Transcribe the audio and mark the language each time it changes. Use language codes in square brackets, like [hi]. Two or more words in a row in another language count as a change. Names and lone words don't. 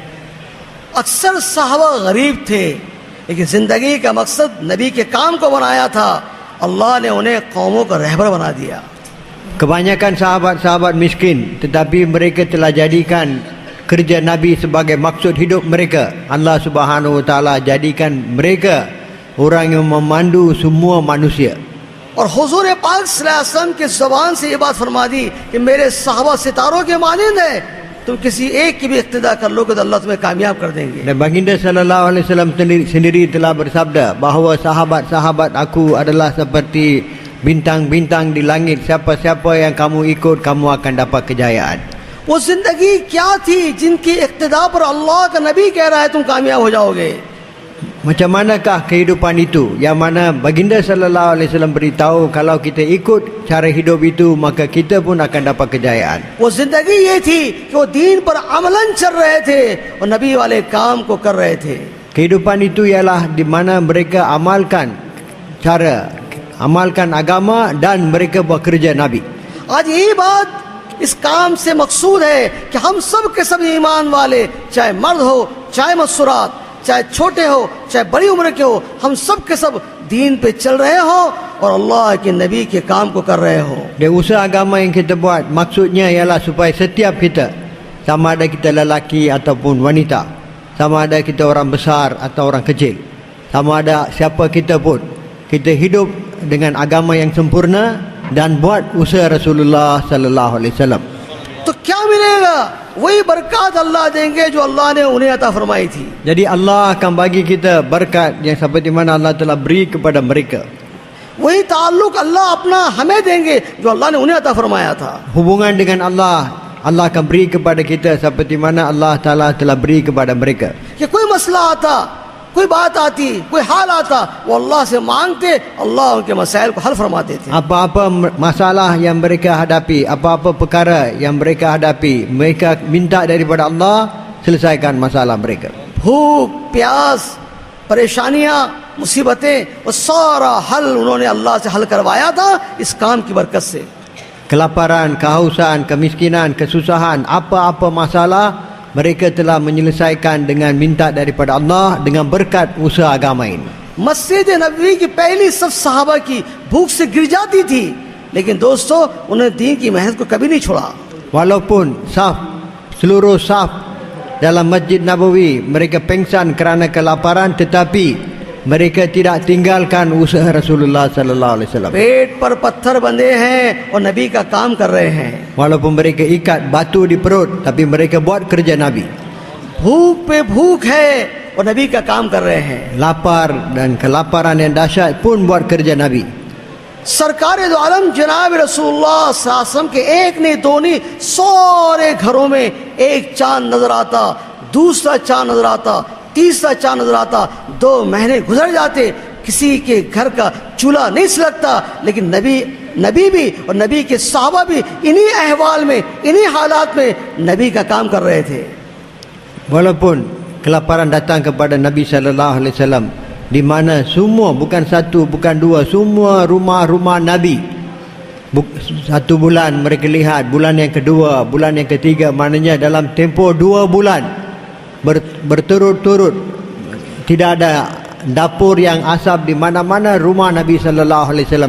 [hi] अक्सर साहबा गरीब थे लेकिन जिंदगी का मकसद नबी के काम को बनाया था, अल्लाह ने उन्हें कौमों का रहबर बना दिया. [ms] Kebanyakan sahabat-sahabat miskin, tetapi mereka telah jadikan kerja Nabi sebagai maksud hidup mereka. Allah [ar] سبحانه وتعالى [ms] jadikan mereka orang yang memandu semua manusia. [hi] और हुजूर पाक [ar] صلى الله عليه وسلم [hi] की ज़बान से ये बात फरमा दी कि मेरे साहबा सितारों के मानिंद है, तुम किसी एक की भी इक्तिदा कर लो तो अल्लाह तुम्हें कामयाब कर देंगे. [ms] Dan baginda [ar] صلى الله عليه وسلم [ms] sendiri telah bersabda bahawa sahabat-sahabat aku adalah seperti bintang-bintang di langit. Siapa-siapa yang kamu ikut, kamu akan dapat kejayaan. [hi] वो जिंदगी क्या थी जिनकी इक्तिदा पर अल्लाह का नबी कह रहा है तुम कामयाब हो जाओगे. [ms] Macam manakah kehidupan itu yang mana baginda [ar] صلى الله عليه وسلم [ms] beritahu kalau kita ikut cara hidup itu maka kita pun akan dapat kejayaan. [hi] वो जिंदगी ये थी कि वो दीन पर अमलन चल रहे थे और नबी वाले काम को कर रहे थे. [ms] Kehidupan itu ialah di mana mereka amalkan agama dan mereka buat kerja Nabi. [hi] आज यही बात इस काम से मकसूद है कि हम सब के सब ईमान वाले, चाहे मर्द हो चाहे मस्तूरात, चाहे छोटे हो चाहे बड़ी उम्र के हो, हम सब के सब दीन पे चल रहे हो और अल्लाह के नबी के काम को कर रहे हो. [ms] Dan usaha agama yang kita buat maksudnya ialah supaya setiap kita, sama ada kita lelaki ataupun wanita, sama ada kita orang besar atau orang kecil, sama ada siapa kita pun, kita hidup dengan agama yang sempurna dan buat usaha [ar] رسول الله صلى الله عليه وسلم. [hi] तो क्या मिलेगा? वही बरकत अल्लाह देंगे जो अल्लाह ने उन्हें अता फरमाई थी. [ms] Jadi Allah akan bagi kita berkat yang seperti mana Allah telah beri kepada mereka. [hi] वही ताल्लुक अल्लाह अपना हमें देंगे जो अल्लाह ने उन्हें अता फरमाया था. [ms] Hubungan dengan Allah akan beri kepada kita seperti mana [ar] الله تعالى [ms] telah beri kepada mereka. [hi] कि कोई मसला आता, कोई बात आती, कोई हाल आता, वो अल्लाह से मांगते, अल्लाह उनके मसाइल को हल फरमाते थे. [ms] Apa-apa masalah yang mereka hadapi, apa-apa perkara yang mereka hadapi, mereka minta daripada Allah, selesaikan masalah mereka. [hi] भूख, प्यास, परेशानियां, मुसीबतें, वो सारा हल उन्होंने अल्लाह से हल करवाया था इस काम की बरकत से। [ms] Kelaparan, kehausan, kemiskinan, kesusahan, apa-apa masalah mereka telah menyelesaikan dengan minta daripada Allah dengan berkat usaha agama ini. [hi] मस्जिद नबवी की पहली सब सहाबा की भूख से गिर जाती थी, लेकिन दोस्तों उन्होंने दीन की मेहनत को कभी नहीं छोड़ा। [ms] Walaupun seluruh saf dalam Masjid Nabawi mereka pengsan kerana kelaparan, tetapi mereka tidak tinggalkan usaha [ar] رسول الله صلى الله عليه وسلم. [hi] पेट पर पत्थर बंधे हैं और नबी का काम कर रहे हैं। [ms] Walaupun mereka ikat batu di perut, tapi mereka buat kerja Nabi. [hi] भूख पे भूख है और नबी का काम कर रहे हैं। [ms] Lapar dan kelaparan yang dahsyat pun buat kerja Nabi. [hi] सरकार दो आलम जनाब [ar] رسول الله صلى الله عليه وسلم [hi] के एक नहीं दो नहीं सारे घरों में एक चांद नजर आता, दूसरा चांद नजर आता, तीसरा चांद नजर आता। 2 महीने गुजर जाते, किसी के घर का चूल्हा नहीं सुलगता, लेकिन नबी भी और नबी के सहाबा भी इन्हीं अहवाल में, इन्हीं हालात में नबी का काम कर रहे थे। [ms] Walaupun kelaparan datang kepada Nabi [ar] صلى الله عليه وسلم, [ms] di mana semua, bukan satu bukan dua, semua rumah-rumah Nabi, 1 bulan mereka lihat, bulan yang kedua, bulan yang ketiga, maknanya dalam tempoh 2 bulan berturut-turut tidak ada dapur yang asap di mana-mana rumah Nabi [ar] صلى الله عليه وسلم.